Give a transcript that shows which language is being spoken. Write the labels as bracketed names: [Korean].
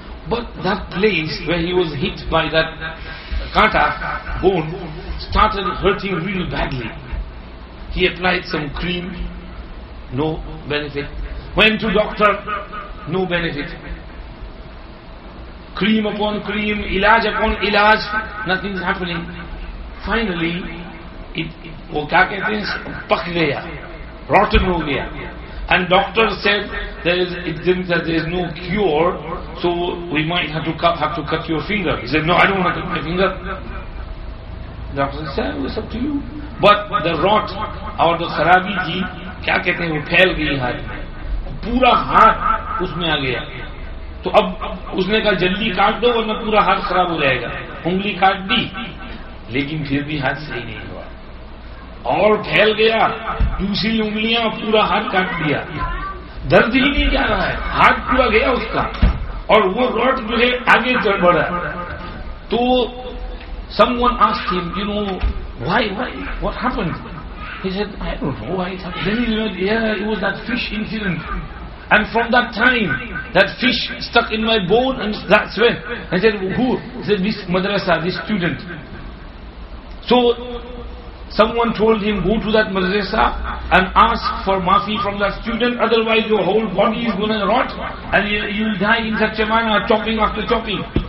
[English] But that place where he was hit by that kata bone started hurting really badly. He applied some cream, no benefit. Went to doctor, no benefit. Cream upon cream, ilaj upon ilaj, nothing is happening. [Hindi] Finally, वो क्या कहते हैं, पक गया, rotten हो गया. [English] And doctor said there is no cure, so we might have to cut your finger. He said, no, I don't want to cut my finger. Doctor said, it's up to you. But the rot [Hindi] और the खराबी थी, क्या कहते हैं, वो फैल गई हाथ, पूरा हाथ उसमें आ गया. तो अब उसने कहा जल्दी काट दो वरना पूरा हाथ खराब हो जाएगा. उंगली काट दी, लेकिन फिर भी हाथ सही नहीं हुआ और फैल गया. दूसरी उंगलियां, पूरा हाथ काट दिया. दर्द ही नहीं जा रहा है, हाथ पूरा गया उसका, और वो रॉट जो है आगे चल बढ़ा. [English] तो someone asked him, why, what happened? He said, I don't know why it happened. Then he said, yeah, it was that fish incident. And from that time, that fish stuck in my bone, and that's when. I said, who? He said, this madrasa, this student. So, someone told him, go to that madrasa and ask for maafi from that student, otherwise your whole body is going to rot, and you will die in such a manner, chopping after chopping.